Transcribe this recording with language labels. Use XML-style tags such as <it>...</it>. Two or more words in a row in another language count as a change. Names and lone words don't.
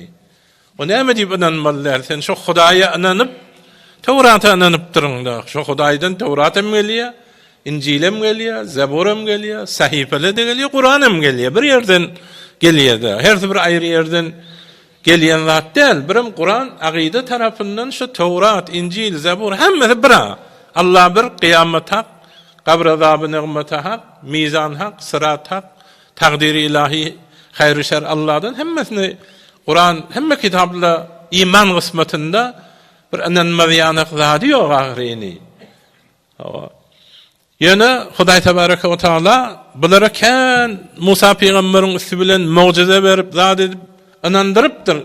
<tk>O näme diýip inanmalylar? Sen şu Hudaýa inanyp, Tawrata inanyp durýňda. Şu Hudaýdan Tawratam gelýär, İncilem gelýär, Zaburam gelýär, Sahifele de gelýär, Qur'anam gelýär. Bir ýerden gelýär. Her bir aýry ýerden gelýän zat däl. Birim Qur'an aqide tarapyndan şu Tawrat, İncil, Zabur hemmesi bir. Allah bir kıyamet hak, kabr azabı ni'meti hak, mizan hak, sırat hak, takdiri ilahi, hayr-ı şer Allah'dan hemmesini Kur'an, hemme kitapla iman kısmetinde bir inanmaýanyk zady ýok ahyryny. Ýöne Hudaý</tk> <ar>تبارك وتعالى</ar> <tk>bulara kan Musa peýgamberiň üstü bilen mucize berip zat edip inandyrypdyr.</tk>